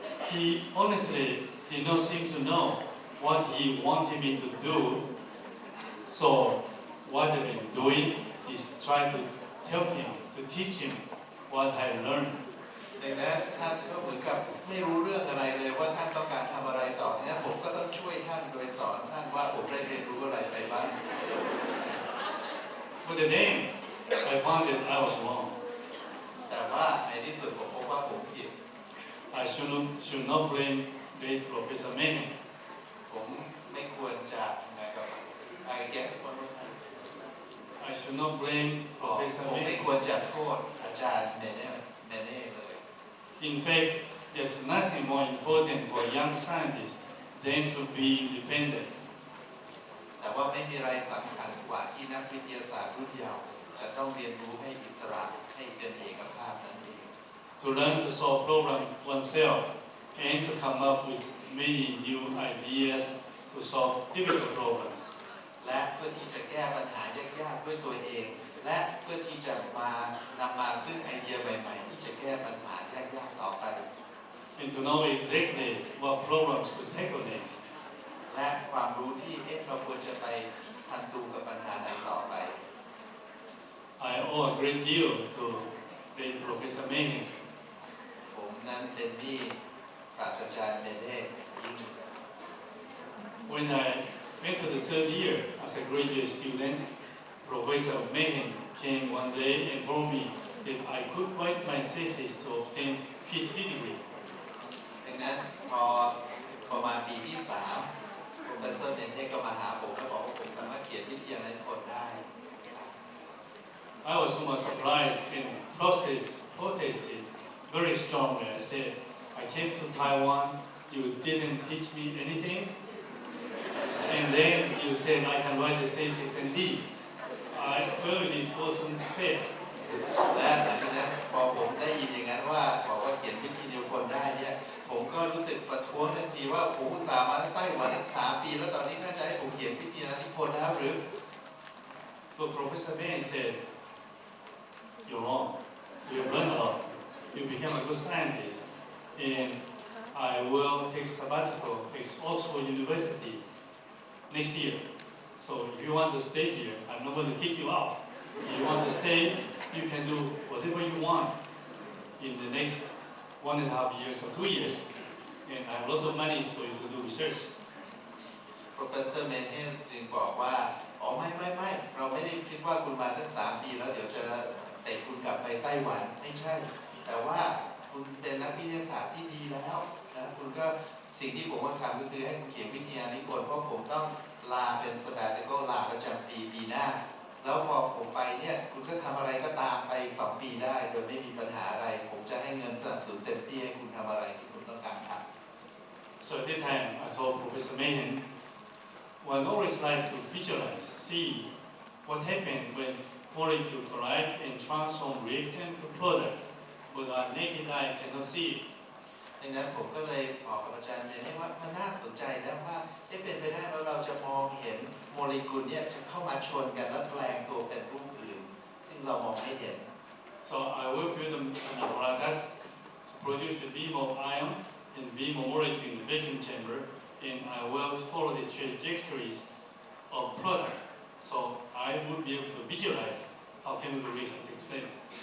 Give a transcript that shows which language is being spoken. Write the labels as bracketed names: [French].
[English] He honestly did not seem to know what he wanted me to do. So what I've been doing is try to help him, to teach him what I learned. [Thai] ดังนั้นท่านก็เหมือนกับไม่รู้เรื่องอะไรเลยว่าท่านต้องการทำอะไรต่อเนี่ยผมก็ต้องช่วยท่านโดยสอนท่านว่าผมได้เรียนรู้อะไรไปบ้าง [English] But then I found that I was wrong. [Thai] แต่ว่าในที่สุดผมพบว่าผมผิด [English] I should not blame late Professor Mayne. [Thai] ผมไม่ควรจะนะครับแก้คนรู้ทัน [English] I should not blame [Thai] ผม [English] Professor [Thai] ไม่ [English] Mayne. [Thai] ควรจะโทษอาจารย์เมเน่เลย [English] In fact, there's nothing more important for a young scientist than to be independent. [Thai] แต่ว่าไม่มีอะไรสำคัญกว่าที่นักวิทยาศาสตร์รุ่นเยาว์จะต้องเรียนรู้ให้อิสระให้เป็นเอกภาพนั่นเอง [English] To learn to solve problems oneself and to come up with many new ideas to solve difficult problems. [Thai] และเพื่อที่จะแก้ปัญหายากๆด้วยตัวเองและเพื่อที่จะนำมาซึ่งไอเดียใหม่ๆที่จะแก้ปัญหายากๆต่อไป [English] And to know exactly what problems to tackle next. [Thai] และความรู้ที่เราควรจะไปทันตูกับปัญหาไหนต่อไป [English] I owe a great deal to late Professor Mayne. [Thai] ผมนั้นเป็นหนี้ศาสตราจารย์เมเน่ยิ่ง [English] When I went to the third year as a graduate student, Professor Mayne came one day and told me that I could write my thesis to obtain PhD degree. [Thai] ดังนั้นพอประมาณปีที่3 Professor เมเน่ก็มาหาผมแล้วบอกว่าผมสามารถเขียนวิทยานิพนธ์ได้ [English] I was somewhat surprised and protested very strongly. I said, I came to Taiwan, you didn't teach me anything, and then you said I can write the thesis and leave. I felt this wasn't fair. [Thai] และหลังจากนั้นพอผมได้ยินอย่างนั้นว่าบอกว่าเขียนวิทยานิพนธ์ได้เนี่ยผมก็รู้สึกประท้วงทันทีว่าผมอุตส่าห์มาไต้หวันตั้ง3 ปีแล้วตอนนี้น่าจะให้ผมเขียนวิทยานิพนธ์แล้วหรือ [English] But Professor Mayne said, you're wrong. You learned a lot. You became a good scientist. And I will take sabbatical at Oxford University next year. So if you want to stay here, I'm not going to kick you out. If you want to stay, you can do whatever you want in the next 1.5 years or 2 years. And I have lots of money for you to do research. [Thai] Professor เมเน่จึงบอกว่าอ๋อไม่เราไม่ได้คิดว่าคุณมาตั้ง3 ปีแล้วเดี๋ยวจะเตะคุณกลับไปไต้หวันไม่ใช่แต่ว่าคุณเป็นนักวิทยาศาสตร์ที่ดีแล้วนะคุณก็สิ่งที่ผมต้องทำก็คือให้คุณเขียนวิทยานิพนธ์เพราะผมต้องลาเป็น sabbatical ลาประจำปีหน้าแล้วพอผมไปเนี่ยคุณก็ทำอะไรก็ตามไป2 ปีได้โดยไม่มีปัญหาอะไรผมจะให้เงินสนับสนุนเต็มที่ให้คุณทำอะไรที่คุณต้องการทำ [English] So at that time, I told Professor Mayne, one always like to visualize, see what happened when molecules collide and transform reactant to product. but our naked eye cannot see it. [Thai] ดังนั้นผมก็เลยบอกกับอาจารย์เมย์ว่ามันน่าสนใจนะว่าเป็นไปได้แล้วเราจะมองเห็นโมเลกุลเนี่ยจะเข้ามาชนกันแล้วแปลงตัวเป็นรูปอื่นซึ่งเรามองไม่เห็น [English] So I will build an apparatus to produce the beam of ion and beam of molecule in the vacuum chamber, and I will follow the trajectories of product. So I would be able to visualize how chemical reaction takes place.